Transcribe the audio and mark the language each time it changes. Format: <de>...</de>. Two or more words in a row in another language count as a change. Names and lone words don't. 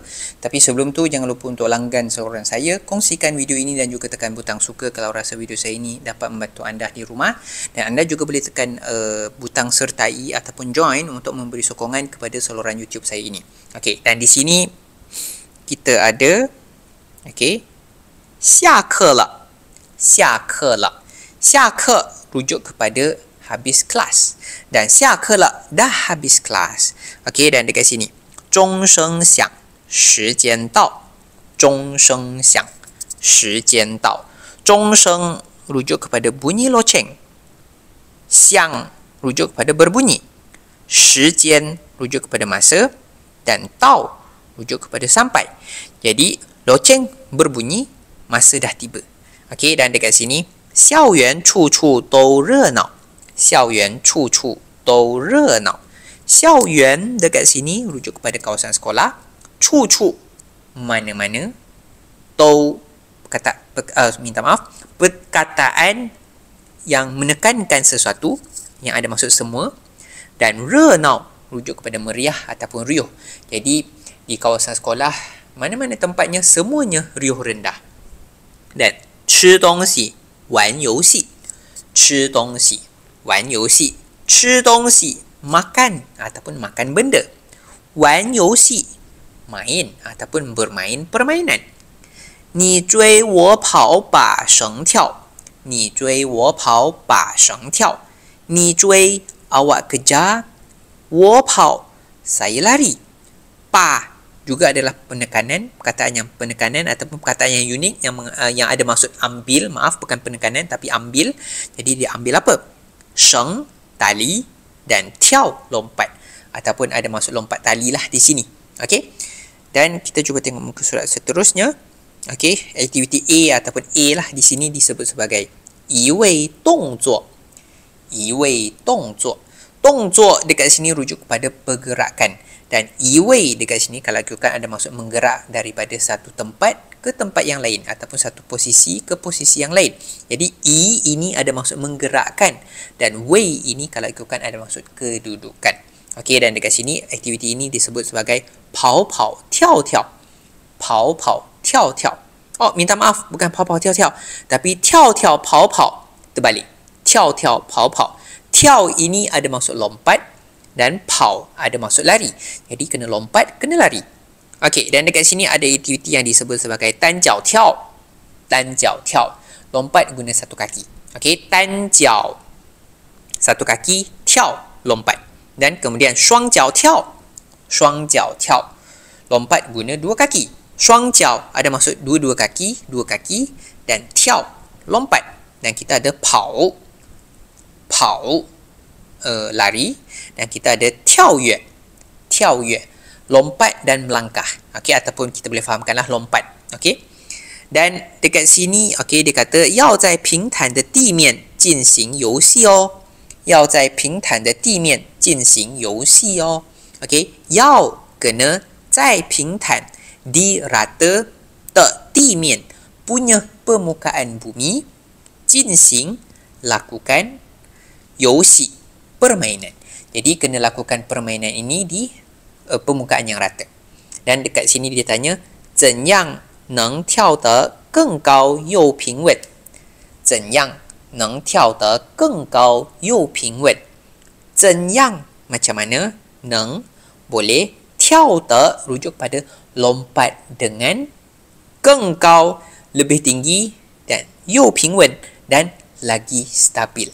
<ms>Tapi sebelum tu jangan lupa untuk langgan saluran saya, kongsikan video ini dan juga tekan butang suka kalau rasa video saya ini dapat membantu anda di rumah. Dan anda juga boleh tekan butang sertai ataupun join untuk memberi sokongan kepada saluran YouTube saya ini. Okey, dan di sini kita ada okey,</ms> <zh>下课了，下课了，下课</zh> <ms>rujuk kepada habis kelas dan</ms> <zh>下课了</zh> <ms>dah habis kelas. Okey, dan dekat sini</ms> <zh>钟声响，时间到，钟声响，时间到。</zh> <ms>钟声 rujuk kepada bunyi loceng, 响 rujuk kepada berbunyi, 时间 rujuk kepada masa dan 到 rujuk kepada sampai. Jadi loceng berbunyi, masa dah tiba. Okey, dan dekat sini</ms> <zh>校园处处都热闹，校园处处都热闹。</zh> <ms>校园 dekat sini rujuk kepada kawasan sekolah, 处处 mana-mana, 都 perkataan yang menekankan sesuatu yang ada maksud semua, dan 热闹 rujuk kepada meriah ataupun riuh. Jadi di kawasan sekolah mana-mana tempatnya semuanya riuh rendah.</ms> <zh>Dan 吃东西 玩游戏，吃东西，玩游戏，吃东西</zh> <ms>makan ataupun makan benda,</ms> <zh>玩游戏</zh> <ms>main ataupun bermain permainan.</ms> <zh>你追我跑把绳跳，你追我跑把绳跳，你追</zh> <ms>awak kejar,</ms> <zh>我跑</zh> <ms>saya lari, 把 juga adalah penekanan, perkataan yang penekanan ataupun perkataan yang unik yang ada maksud ambil, maaf bukan penekanan tapi ambil. Jadi dia ambil apa? Sheng, tali, dan tiao, lompat ataupun ada maksud lompat tali lah di sini. Okey. Dan kita cuba tengok muka surat seterusnya. Okey, aktiviti A ataupun A lah di sini disebut sebagai</ms> <zh>一位动作. 一位动作. 动作</zh> <ms>dekat sini rujuk kepada pergerakan. Dan 一位 dekat sini kalau kita ada maksud menggerak daripada satu tempat ke tempat yang lain ataupun satu posisi ke posisi yang lain. Jadi i ini ada maksud menggerakkan dan wei ini kalau kita ada maksud kedudukan. Okey, dan dekat sini aktiviti ini disebut sebagai 跑跑跳跳.</ms> <zh>跑跑跳跳.</zh> <ms>Oh, minta maaf, bukan</ms> <zh>跑跑跳跳</zh> <ms>tapi</ms> <zh>跳跳跑跑</zh> <ms>terbalik.</ms> <zh>跳跳跑跑.</zh> <ms>跳 ini ada maksud lompat dan pau ada maksud lari. Jadi kena lompat, kena lari. Okey, dan dekat sini ada aktiviti yang disebut sebagai</ms> <zh>单脚跳. 单脚跳.</zh> <ms>Lompat guna satu kaki. Okey, 单脚 satu kaki, 跳 lompat. Dan kemudian</ms> <zh>双脚跳. 双脚跳.</zh> <ms>Lompat guna dua kaki. 双脚 ada maksud dua kaki dan 跳 lompat. Dan kita ada pau. Pau lari, dan kita ada 跳跃, 跳跃 lompat dan melangkah. Okey, ataupun kita boleh fahamkanlah lompat. Okey, dan dekat sini okey dia kata</ms> <zh>要在平坦的地面进行游戏哦，要在平坦的地面进行游戏哦。okey, 要 kena 在平坦</zh> <ms>di rata</ms> <zh>的地面</zh> <ms>punya permukaan bumi, 进行 lakukan, 游戏 permainan. Jadi kena lakukan permainan ini di permukaan yang rata. Dan dekat sini dia tanya</ms> <zh>怎样能跳得更高又平稳，怎样能跳得更高又平稳，怎样</zh> <ms>macam mana, 能 boleh, 跳得 rujuk pada lompat dengan, 更高 lebih tinggi, dan</ms> <zh>又平稳</zh> <ms>dan lagi stabil.</ms>